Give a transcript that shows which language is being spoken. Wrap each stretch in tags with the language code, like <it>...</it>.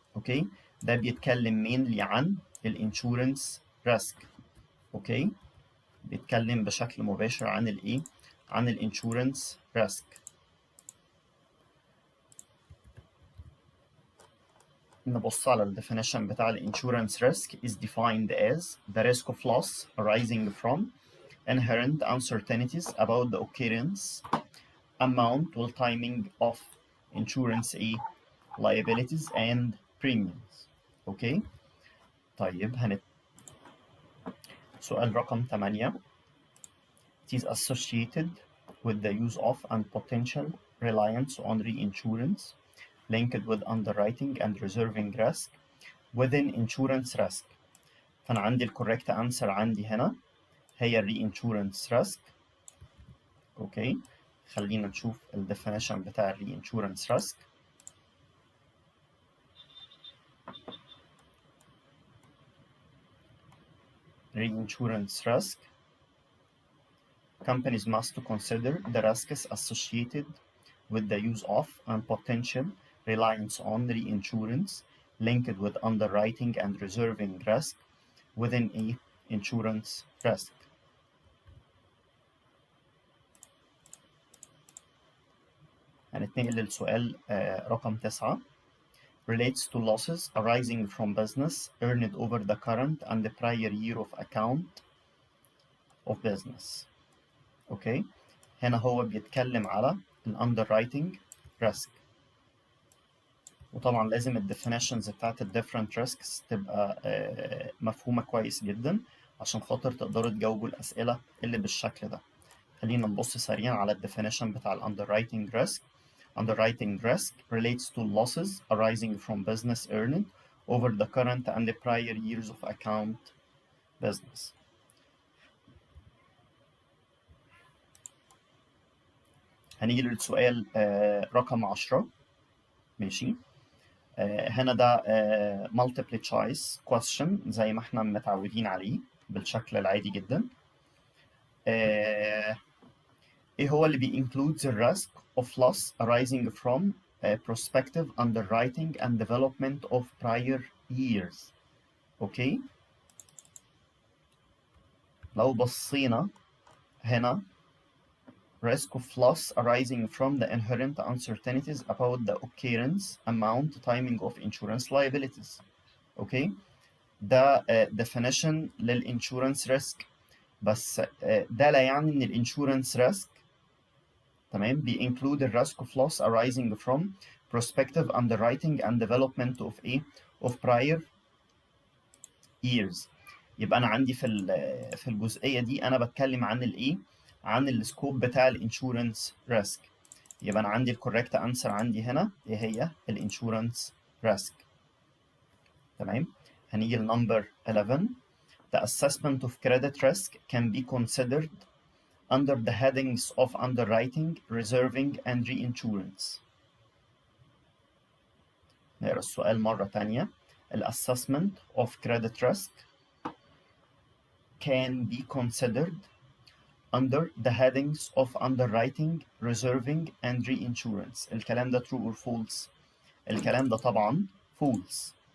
<ar>اوكي، ده بيتكلم mainly عن الانشورنس ريسك. اوكي، بيتكلم بشكل مباشر عن الايه؟ عن الانشورنس ريسك. نبص على الديفينيشن بتاع الانشورنس ريسك</ar> <en>is defined as the risk of loss arising from inherent uncertainties about the occurrence, amount or timing of insurance liabilities and premiums.</en> <ar>اوكي، طيب سؤال رقم 8.</ar> <en>It is associated with the use of and potential reliance on reinsurance linked with underwriting and reserving risk within insurance risk.</en> <ar>فأنا عندي الكوريكت أنسر عندي هنا هي الرينشورنس ريسك. اوكي، خلينا نشوف الديفينيشن بتاع الرينشورنس ريسك.</ar> <en>Reinsurance risk. Companies must consider the risks associated with the use of and potential reliance on reinsurance linked with underwriting and reserving risk within insurance risk.</en> <ar>هنتنقل للسؤال رقم 9.</ar> <en>Relates to losses arising from business earned over the current and the prior year of account of business.</en> <ar>اوكي، هنا هو بيتكلم على الاندررايتنج ريسك. وطبعا لازم الديفينيشنز بتاعت الديفرنت ريسكس تبقى مفهومه كويس جدا عشان خاطر تقدروا تجاوبوا الاسئله اللي بالشكل ده. خلينا نبص سريعا على الديفينيشن بتاع الاندررايتنج ريسك.</ar> <en>Underwriting risk relates to losses arising from business earned over the current and the prior years of account business.</en> <ar>هنيجي للسؤال رقم 10. ماشي. هنا ده</ar> <en>multiple choice question</en> <ar>زي ما احنا متعودين عليه بالشكل العادي جدا. ايه هو اللي</ar> <en>includes the risk of loss arising from prospective underwriting and development of prior years.</en> <ar>اوكي، لو بصينا هنا</ar> <en>risk of loss arising from the inherent uncertainties about the occurrence, amount, timing of insurance liabilities.</en> <ar>اوكي، ده definition للinsurance risk، بس ده لا يعني ان الانشورنس ريسك تمام بينكلود الريسك</ar> <en>of loss arising from prospective underwriting and development of of prior years.</en> <ar>يبقى انا عندي في الجزئيه دي انا بتكلم عن الايه، عن السكوب بتاع الانشورنس ريسك. يبقى انا عندي الكوريكت انسر عندي هنا ايه هي الانشورنس ريسك. تمام. هنيجي لنمبر 11.</ar> <en>The assessment of credit risk can be considered under the headings of underwriting, reserving, and reinsurance.</en> <ar>نقرا السؤال مرة تانية.</ar> <en>The assessment of credit risk can be considered under the headings of underwriting, reserving, and reinsurance.</en> <ar>الكلام ده</ar> <en>true or false؟</en> <ar>الكلام ده طبعا false.</ar>